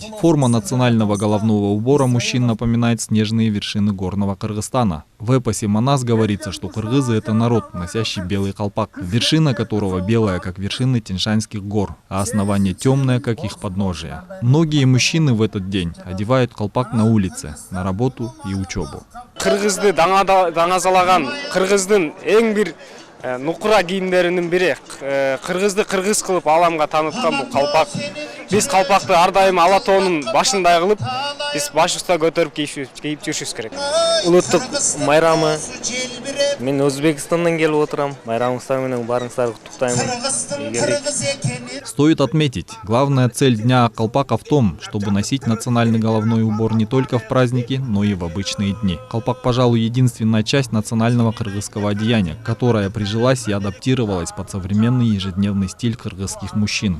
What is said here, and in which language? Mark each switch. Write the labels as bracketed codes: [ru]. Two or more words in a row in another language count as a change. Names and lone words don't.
[ru] Форма национального головного убора мужчин напоминает снежные вершины горного Кыргызстана. В эпосе Манас говорится, что кыргызы – это народ, носящий белый колпак, вершина которого белая, как вершины Тяньшанских гор, а основание темное, как их подножие. Многие мужчины в этот день одевают колпак на улице, на работу и учебу. [ky] Кыргызды даңазалаган кыргыздын эң бир нукура кийимдеринин бири, кыргызды кыргыз кылып аламга тааныткан бул калпак. Биз калпакты ар дайым ала тоонун башындай кылып, биз башыбызда көтөрүп кийип жүрүшүбүз керек. Улуттук майрамы. Мен Өзбекстандан келип отурам. Майрамыңыздар менен барыңыздарды куттуктаймын. [ru] Стоит отметить, главная цель Дня Аккалпака в том, чтобы носить национальный головной убор не только в праздники, но и в обычные дни. Колпак, пожалуй, единственная часть национального кыргызского одеяния, которая прижилась и адаптировалась под современный ежедневный стиль кыргызских мужчин.